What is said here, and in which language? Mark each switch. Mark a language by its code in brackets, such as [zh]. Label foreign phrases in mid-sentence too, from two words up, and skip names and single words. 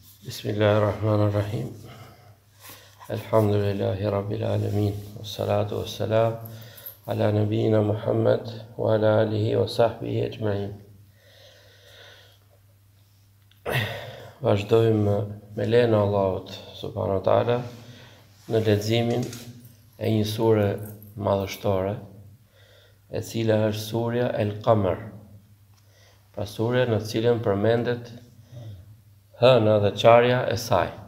[ar] بسم الله الرحمن الرحيم. الحمد لله رب العالمين. والصلاة والسلام على نبينا محمد وعلى آله وصحبه أجمعين. [sq] Vazhdojmë me lejen e Allahut [ar] سبحانه وتعالى [sq] në leximin e një sure madhështore, e cila është surja El-Qamar. Pra surja në cilën përmendet hëna dhe qarja e saj.